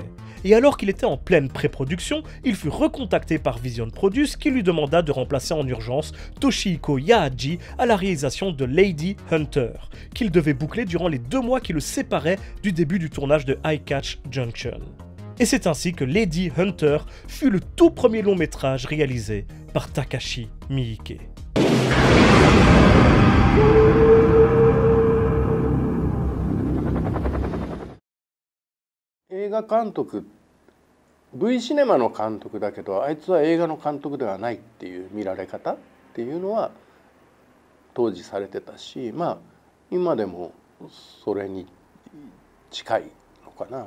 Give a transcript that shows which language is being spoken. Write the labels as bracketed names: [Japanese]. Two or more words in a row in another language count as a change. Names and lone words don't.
[French] Et alors qu'il était en pleine pré-production, il fut recontacté par Vision Produce qui lui demanda de remplacer en urgence Toshihiko Yaaji à la réalisation de Lady Hunter, qu'il devait boucler durant les 2 mois qui le séparaient du début du tournage de Eye Catch Junction. Et c'est ainsi que Lady Hunter fut le tout premier long métrage réalisé par Takashi Miike. [Japanese] 映画監督 V シネマの監督だけどあいつは映画の監督ではないっていう見られ方っていうのは当時されてたし、今でもそれに近いのかな。